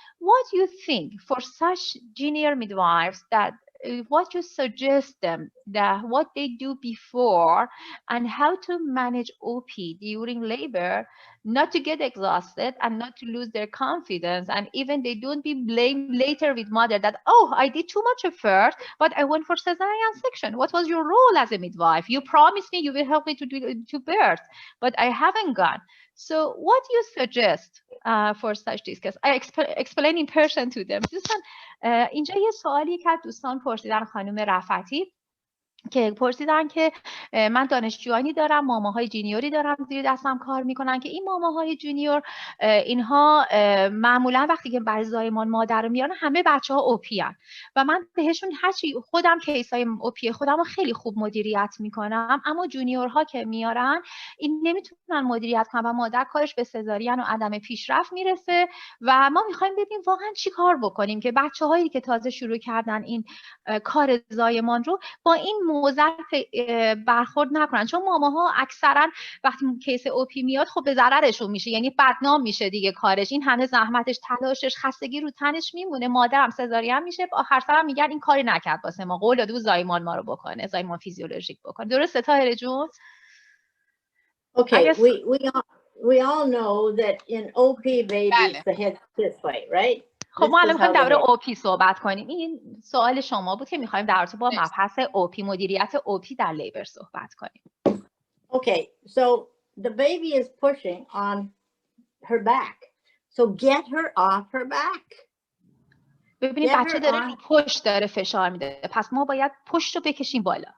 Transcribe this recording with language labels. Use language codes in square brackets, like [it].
[en] What do you think for such junior midwives, that what you suggest them, that what they do before and how to manage OP during labor, not to get exhausted and not to lose their confidence, and even they don't be blamed later with mother that, oh, I did too much effort, but I went for cesarean section. What was your role as a midwife? You promised me you will help me to birth, but I haven't gone. So what do you suggest for such discuss? I explain in Persian to them. [fa] دوستان اینجا یه سوالی که دوستان پرسیدن خانم رفعتی، که پرسیدن که من دانشجویانی دارم، ماماهای جونیوری دارم زیر دستم کار میکنن، که این ماماهای جونیور اینها معمولا وقتی که برای زایمان مادر رو میارن همه بچه‌ها اوپی ان و من بهشون هرچی خودم کیسای اوپی خودم رو خیلی خوب مدیریت میکنم، اما جونیورها که میارن این نمیتونن مدیریت کنن و مادر کارش به سزارین و عدم پیشرفت میرسه و ما میخوایم ببینیم واقعا چی کار بکنیم که بچه‌هایی که تازه شروع کردن این کار زایمان رو با این موزل برخورد نکنن، چون ماماها اکثرا وقتی کیس اوپی میاد خب به ضررشون میشه، یعنی بدنام میشه دیگه کارش، این همه زحمتش، تلاشش، خستگی رو تنش میمونه، مادرم سزارین میشه، آخر سرم میگن این کاری نکرد واسه ما، قول داده بود زایمان ما رو بکنه، زایمان فیزیولوژیک بکنه. درسته طاهره جون؟ [en] Okay, we all know that in OP babies the head this way, right? [fa] خب ما الان میخوایم درباره اوپی صحبت کنیم. این سوال شما بود که میخوایم در رابطه با مبحث اوپی، مدیریت اوپی در لیبر صحبت کنیم. [en] Okay, so the baby is pushing on her back. So get her off her back. [fa] ببینید بچه داره رو پشت داره فشار میده، پس ما باید پشت رو بکشیم بالا.